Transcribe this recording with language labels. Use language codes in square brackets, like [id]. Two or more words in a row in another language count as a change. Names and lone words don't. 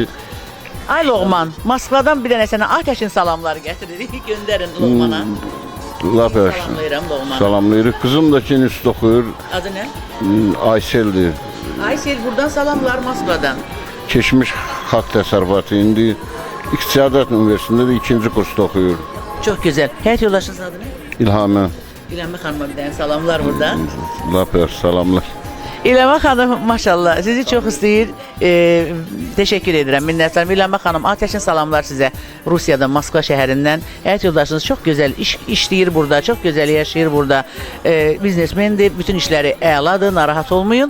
[az] Ay Loğman, Moskvadan bir dənə sənə Atəşin salamları gətiririk, göndərin Loğmana. Lap yaxşı. Salamlayıram Loğmana. Salamlayırıq. Qızım da ki institut oxuyur. Adı nə? Ayseldir. Aysel, buradan salamlar Moskvadan. keçmiş xalq təsərrüfatı, indi İqtisadiyyat Üniversitetində də 2-ci kursda oxuyur. [tr] Çok güzel. [az] Həyat yoldaşınızın adı ne? İlhamə, İlhami Hanım'a [tr] bir tane [az] salamlar burada. lap yaxşı salamlar. İlhami Hanım maşallah sizi çok istəyir. Teşekkür edirəm. Minnətdarım. İlhami Hanım ateşin salamlar sizə. Rusiyadan, Moskva şəhərindən. Həyat yoldaşınız çox gözəl işləyir burada. Çox gözəl yaşayır burada. Biznesmendir. Bütün işləri əladır. Narahat olmayın.